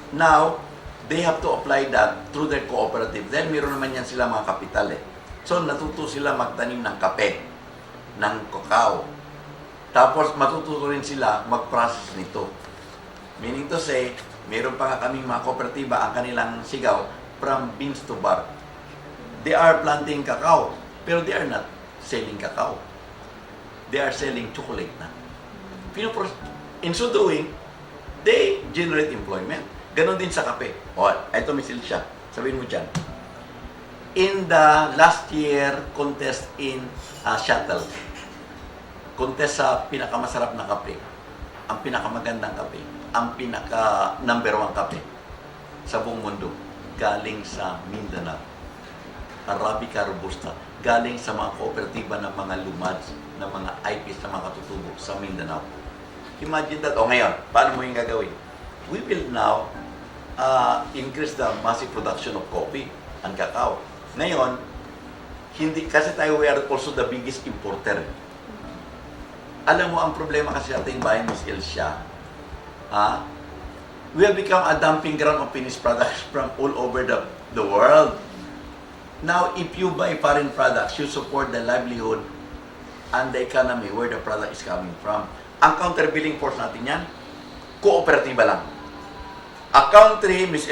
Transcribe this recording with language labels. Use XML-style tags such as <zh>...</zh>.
<en>Now, they have to apply that through their cooperative.</en> <tl>Then, meron naman yan sila mga kapital eh. So, natuto sila magtanim ng kape, ng kakao. Tapos, matututo rin sila mag-process nito.</tl> <en>Meaning to say,</en> <tl>meron pa nga kaming mga kooperatiba, ang kanilang sigaw,</tl> <en>from beans to bar. They are planting cacao,</en> <tl>pero</tl> <en>they are not selling cacao. They are selling chocolate na. In so doing, they generate employment.</en> <tl>Ganon din sa kape. O, ito misil siya. Sabihin mo dyan.</tl> <en>In the last year contest in shuttle,</en> <tl>contest sa pinakamasarap na kape, ang pinakamagandang kape, ang pinaka number 1 kape sa buong mundo, galing sa Mindanao. Arabica Robusta, galing sa mga kooperatiba ng mga lumads, ng mga IPs, ng mga katutubo sa Mindanao.</tl> <en>Imagine that.</en> <tl>O ngayon, paano mo yung gagawin?</tl> <en>We will now increase the massive production of coffee and cacao.</en> <tl>Ngayon, hindi, kasi tayo,</tl> <en>we are also the biggest importer.</en> <tl>Alam mo, ang problema kasi sa ating bayan, Ms.</tl> <en>Elsia, we have become a dumping ground of finished products from all over the world. Now, if you buy foreign products, you support the livelihood and the economy where the product is coming from.</en> <tl>Ang countervailing force natin yan, kooperatiba lang.</tl> <en>A country,</en> <tl>Ms.</tl>